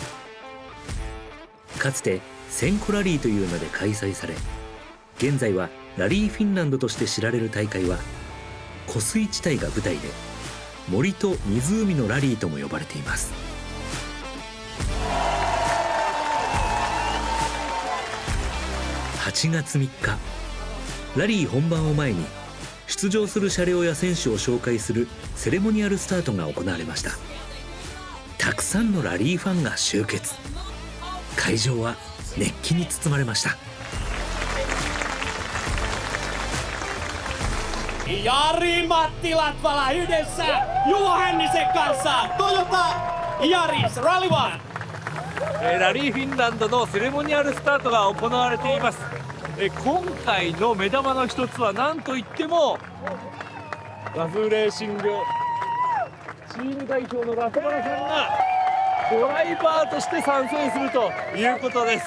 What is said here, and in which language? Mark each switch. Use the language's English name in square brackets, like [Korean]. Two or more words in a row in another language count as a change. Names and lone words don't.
[Japanese] かつて1000個ラリーという名で開催され、現在はラリーフィンランドとして知られる大会は湖水地帯が舞台で、森と湖のラリーとも呼ばれています。8月3日、ラリー本番を前に出場する車両や選手を紹介するセレモニアルスタートが行われました。たくさんのラリーファンが集結。会場は熱気に包まれました。 [Finnish] Jari Matti Latvala yhdessä Juho Hännisen kanssa Toyota Yaris Rally 1。 [Japanese] ラリーフィンランドのセレモニアルスタートが行われています。今回の目玉の一つは何といってもガズーレーシングチーム代表のラトバラさんがドライバーとして参戦するということです。